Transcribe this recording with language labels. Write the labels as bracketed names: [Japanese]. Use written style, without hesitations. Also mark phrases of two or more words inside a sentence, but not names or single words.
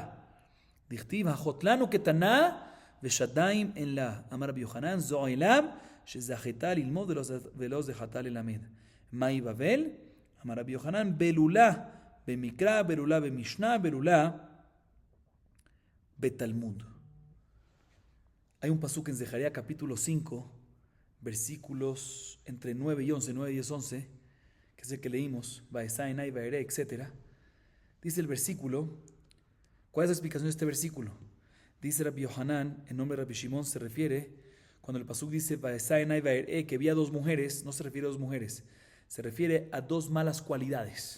[Hebrew] דכתיב החוט לנו קטנה ושדיים אין לה. אמר רבי יוחנן זו עילם שזכתה ללמוד ולא זכתה ללמד. מהי בבל? אמר רבי יוחנן בלולה במקרא, בלולה במשנה, בלולה בתלמוד. [Spanish] Hay un pasuk en Zeharías capítulo 5, versículos entre 9 y 11, 9, 10, 11, que es el que leímos, [Hebrew] ואשא, עיני, וארא, [Spanish] etc. Dice el versículo, ¿cuál es la explicación de este versículo? Dice Rabbi Yohanan, en nombre de Rabbi Shimon, se refiere, cuando el pasuk dice [Hebrew] ואשא, עיני, וארא, [Spanish] que había dos mujeres, no se refiere a dos mujeres, se refiere a dos malas cualidades.